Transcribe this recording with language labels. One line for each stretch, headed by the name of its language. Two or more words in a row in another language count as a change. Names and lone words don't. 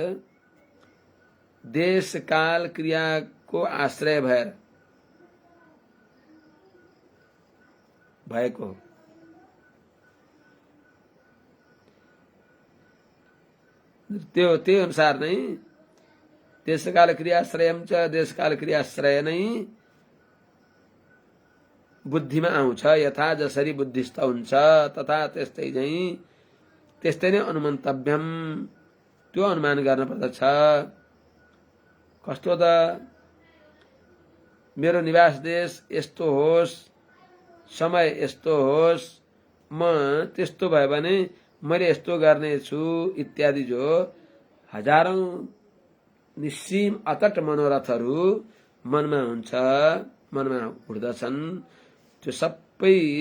Nepali: देशकाल क्रियाको आश्रय भएको त्यो अनुसार नै
Sanskrit: देशकाल क्रियाश्रयम च
Nepali: देशकाल क्रियाश्रय नै बुद्धिमा आउँछ। यथा जसरी बुद्धिस्थ हुन्छ तथा त्यस्तै नै अनुमन्तव्यम, त्यो अनुमान गर्न पर्दछ। कस्तो त, मेरो निवास देश यस्तो होस्, समय यस्तो होस्, म त्यस्तो भयो भने मैले यस्तो गर्नेछु इत्यादि जो हजारौं निस्सीम अतट मनोरथहरू मनमा उठ्दछन्, त्यो सबै